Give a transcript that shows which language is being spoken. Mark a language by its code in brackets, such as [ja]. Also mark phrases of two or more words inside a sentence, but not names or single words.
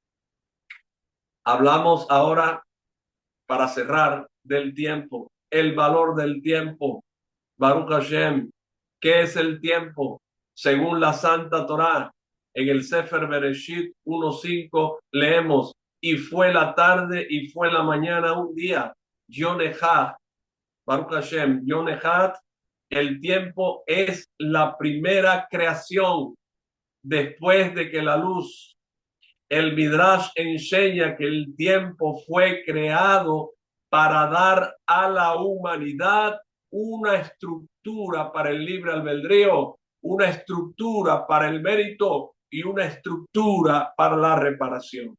[es] Hablamos ahora, para cerrar, del tiempo, el valor del tiempo. [he] ברוך השם. [es] ¿Qué es el tiempo? Según la Santa Torá, en el Sefer Bereshit 1:5 leemos: y fue la tarde y fue la mañana un día. [he] יום אחד ברוך השם יום אחד. [es] El tiempo es la primera creación después de que la luz. El Midrash enseña que el tiempo fue creado para dar a la humanidad una estructura para el libre albedrío, una estructura para el mérito y una estructura para la reparación.